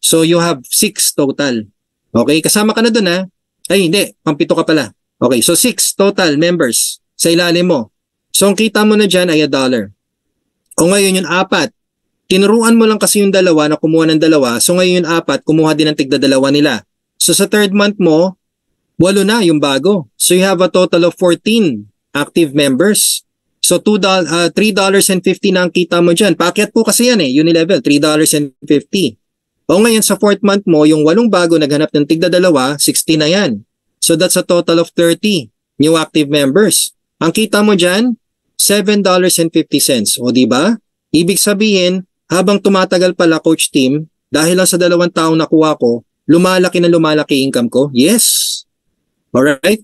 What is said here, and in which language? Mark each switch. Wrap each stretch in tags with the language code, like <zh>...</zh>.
<tl>So,</tl> <en>you have 6 total.</en> <tl>Okay? Kasama ka na dun Ay, hindi. Pang-7 ka pala. Okay. So, 6 total members sa ilalim mo. So, ang kita mo na dyan ay $1. O ngayon yung 4. Tinuruan mo lang kasi yung dalawa na kumuha ng dalawa. So, ngayon yung 4, kumuha din ng tigda-dalawa nila. So, sa third month mo, 8 na yung bago.</tl> <en>So, you have a total of 14 active members.</en> <tl>So, $3.50 na ang kita mo dyan. Packet po kasi yan Unilevel, $3.50. O ngayon sa fourth month mo, yung 8 bago naghanap ng tigda-dalawa, 60 na yan.</tl> <en>So, that's a total of 30 new active members.</en> <tl>Ang kita mo dyan, $7.50. O diba? Ibig sabihin, habang tumatagal pala Coach Tim, dahil lang sa 2 taong nakuha ko, lumalaki na lumalaki income ko? Yes. Alright?</tl>